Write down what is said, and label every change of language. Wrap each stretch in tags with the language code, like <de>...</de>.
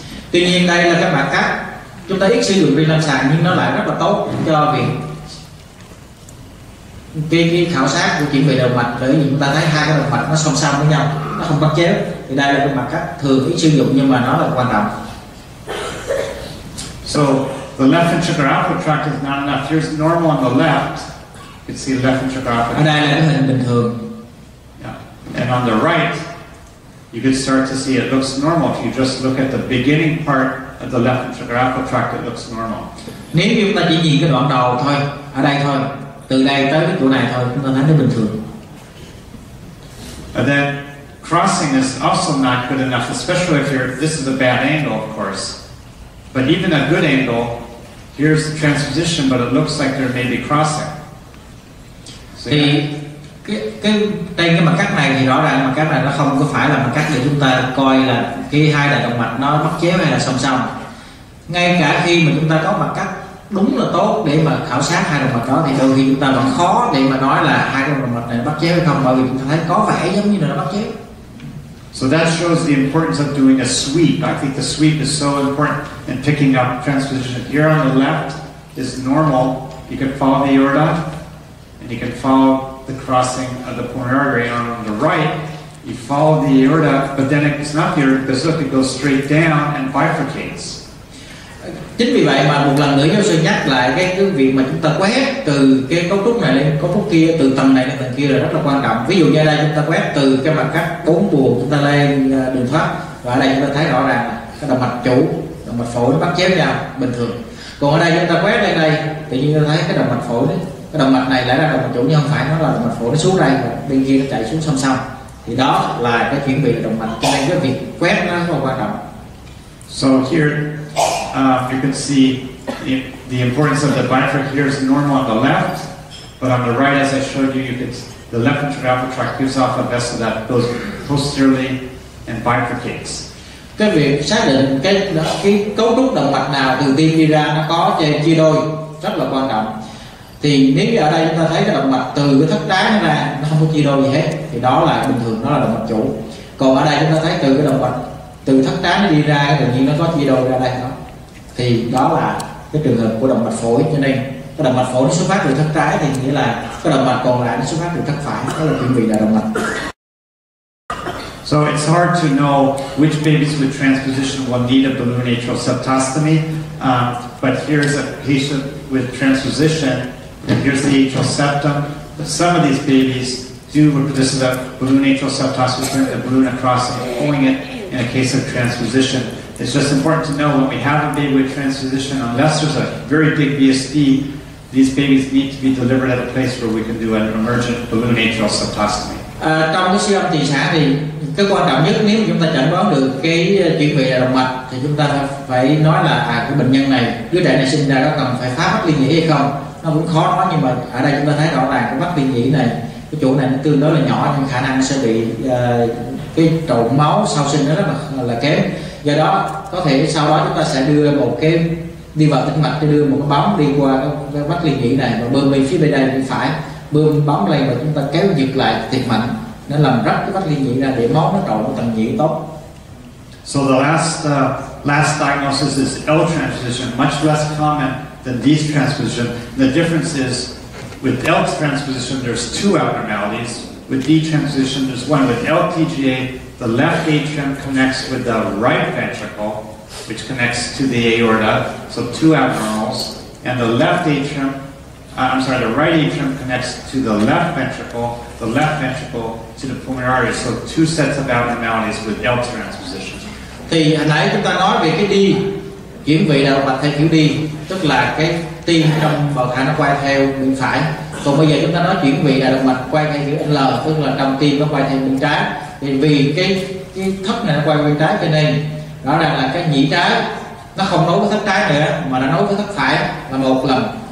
<vi>Tuy nhiên đây là cái mặt cắt chúng ta ít sử dụng trên lâm sàng, nhưng nó lại rất là tốt cho việc cái khảo sát của chuyển vị động mạch, bởi vì chúng ta thấy hai cái động mạch nó song song với nhau, nó không bắt chéo. Thì đây là cái mặt cắt thường ít sử dụng nhưng mà nó là quan trọng.</vi> <en>So the left ventricular outflow tract is not enough. Here's normal on the left. You can see left ventricular outflow.</en> <vi>Ở đây là cái hình bình thường. Yeah.</vi> <en>And on the right, you can start to see it looks normal. If you just look at the beginning part of the left ventricular outflow tract, it looks normal.</en> <vi>Nếu như chúng ta chỉ nhìn cái đoạn đầu thôi, ở đây thôi, từ đây tới cái chỗ này thôi, chúng ta thấy nó bình thường.</vi> <en>And then crossing is also not good enough, especially if this is a bad angle, of course. But even a good angle, here's the transposition, but it looks like there may be crossing. So</en> <vi>thì trên cái mặt cắt này thì rõ ràng mặt cắt này nó không có phải là mặt cắt để chúng ta coi là cái hai đại động mạch nó bắt chéo hay là song song. Ngay cả khi mà chúng ta có mặt cắt đúng là tốt để mà khảo sát hai động mạch đó, thì đôi khi chúng ta vẫn khó để mà nói là hai cái động mạch này bắt chéo hay không, bởi vì chúng ta thấy có vẻ giống như là nó bắt chéo.</vi> <en>So that shows the importance of doing a sweep. I think the sweep is so important in picking up transposition. Here on the left is normal. You can follow the aorta, and you can follow the crossing of the pulmonary artery. On the right, you follow the aorta, but then it's not the aorta because look, it goes straight down and bifurcates.</en> <vi>Chính vì vậy mà một lần nữa giáo sư nhắc lại cái việc mà chúng ta quét từ cái cấu trúc này lên cấu trúc kia, từ tầng này lên tầng kia là rất là quan trọng. Ví dụ như ở đây chúng ta quét từ cái mặt cắt 4 buồng chúng ta lên đường thoát, và ở đây chúng ta thấy rõ ràng là cái động mạch chủ, động mạch phổi nó bắt chéo nhau bình thường. Còn ở đây chúng ta quét lên đây tự nhiên chúng ta thấy cái động mạch phổi đấy, cái động mạch này lại là động mạch chủ nhưng không phải, nó là động mạch phổi nó xuống đây và bên kia nó chạy xuống song song. Thì đó là cái chuyển vị động mạch, cho nên cái việc quét nó rất là quan trọng.</vi> <en>So here you can see the importance of the bifurc. Here is normal on the left, but on the right, as I showed you, the left ventricular tract gives off a vessel that goes posteriorly and bifurcates.</en> <vi>Cái việc xác định cái cấu trúc động mạch nào từ tim đi ra nó có chia đôi rất là quan trọng. Thì nếu như ở đây chúng ta thấy cái động mạch từ cái thất trái nó ra nó không có chia đôi gì hết thì đó là bình thường, nó là động mạch chủ. Còn ở đây chúng ta thấy từ cái động mạch từ thất trái nó đi ra tự nhiên nó có chia đôi ra đây đó, thì đó là cái trường hợp của động mạch phổi. Cho nên cái động mạch phổi nó xuất phát từ thất trái thì nghĩa là cái động mạch còn lại nó xuất phát từ thất phải, đó là chuyển vị đại động mạch.</vi> <en>So it's hard to know which babies with transposition will need a balloon atrial septostomy, but here's a patient with transposition, and here's the atrial septum. But some of these babies do, this is a balloon atrial septostomy, turning the balloon across and pulling it in a case of transposition. It's just important to know when we have a baby with transposition, unless there's a very big BSD, these babies need to be delivered at a place where we can do an emergent balloon atrial septostomy.</en> <vi>Trong cái siêu âm tiền sản thì cái quan trọng nhất nếu chúng ta chẩn đoán được cái chuyển vị đại động mạch thì chúng ta phải nói là cái bệnh nhân này, đứa trẻ này sinh ra có cần phải phá mắc liên nhĩ hay không. Nó cũng khó nói, nhưng mà ở đây chúng ta thấy rõ ràng cái mắc liên nhĩ này, cái chỗ này nó tương đối là nhỏ nhưng khả năng sẽ bị cái trộn máu sau sinh nó rất là kém. Do đó có thể sau đó chúng ta sẽ đưa một cái đi vào tĩnh mạch, đưa một cái bóng đi qua cái mắc liên nhĩ này và bơm bên phía bên đây bên phải, bơm bóng lên và chúng ta kéo giật lại thiệt mạnh, nó làm rách cái vách liên nhĩ ra để máu nó trộn vào tầng nhĩ tốt.</vi> <en>So the last diagnosis is L transposition, much less common than these transposition. The difference is with L transposition there's two abnormalities. With D transposition there's one. With LTGA, the left atrium connects with the right ventricle, which connects to the aorta, so two abnormals, and the left atrium. The right atrium connects to the left ventricle to the pulmonary artery. So two sets of abnormalities with L transposition.</en> <vi>Thì hồi nãy chúng ta nói về cái đi chuyển vị đại động mạch theo kiểu đi, tức là cái tim trong bào thai nó quay theo bên phải. Còn bây giờ chúng ta nói chuyển vị đại động mạch quay theo kiểu L, tức là trong tim nó quay theo bên trái. Thì vì cái thất này nó quay bên trái cho nên rõ ràng là cái nhĩ trái nó không nối với thất trái nữa mà nó nối với thất phải là một lần.</vi>